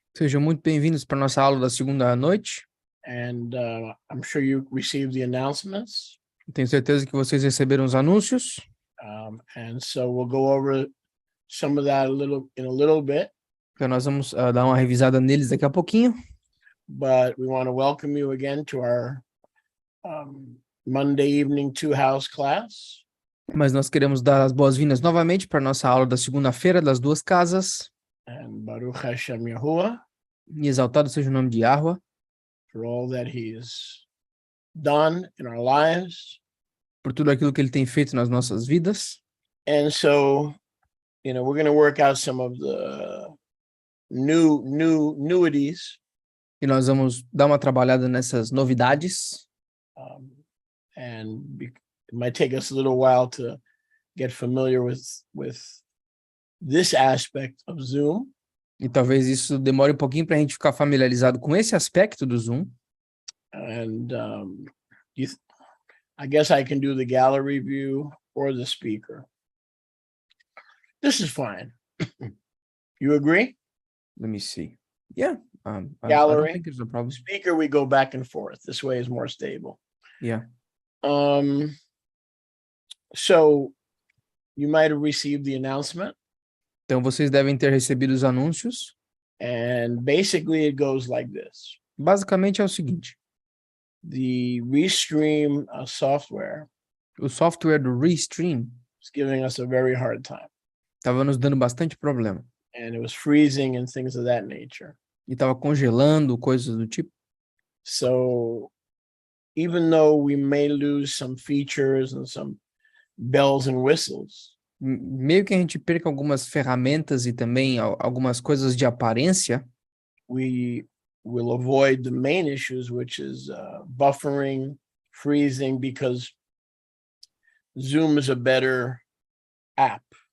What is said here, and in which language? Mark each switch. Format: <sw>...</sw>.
<pt>Sejam muito bem-vindos para a nossa aula da segunda noite.</pt> <en>And I'm sure you received the announcements.</en> <pt>Tenho certeza que vocês receberam os anúncios.</pt> <en>And so we'll go over some of that in a little bit.</en> <pt>Então nós vamos dar uma revisada neles daqui a pouquinho.</pt> <en>But we want to welcome you again to our Monday evening two-house class.</en> <pt>Mas nós queremos dar as boas-vindas novamente para a nossa aula da segunda-feira das duas casas.</pt> <en>And</en> <he>Baruch Hashem</he> <en>Yahuwah</en> <pt>E exaltado seja o nome de Yahweh</pt> <en>for all that He's done in our lives.</en> <pt>por tudo aquilo que ele tem feito nas nossas vidas.</pt> <en>And so, we're going to work out some of the newities.</en> <pt>E nós vamos dar uma trabalhada nessas novidades.</pt> <en>It might take us a little while to get familiar with this aspect of Zoom.</en> <pt>E talvez isso demore um pouquinho para a gente ficar familiarizado com esse aspecto do Zoom.</pt> <en>And I guess I can do the gallery view or the speaker. This is fine. You agree? Let me see. Yeah. I don't Gallery. think there's a problem. Speaker, we go back and forth. This way is more stable. Yeah. So you might have received the announcement.</en> <pt>Então vocês devem ter recebido os anúncios.</pt> <en>And basically it goes like this.</en> <pt>Basicamente é o seguinte.</pt> <en>The Restream software</en> <pt>O software do Restream</pt> <en>is giving us a very hard time.</en> <pt>estava nos dando bastante problema.</pt> <en>And it was freezing and things of that nature.</en> <pt>E estava congelando, coisas do tipo.</pt> <en>So even though we may lose some features and some bells and whistles,</en> <pt>Meio que a gente perca algumas ferramentas e também algumas coisas de aparência,</pt> <en>we will avoid the main issues, which is buffering, freezing, because Zoom is a better app.</en>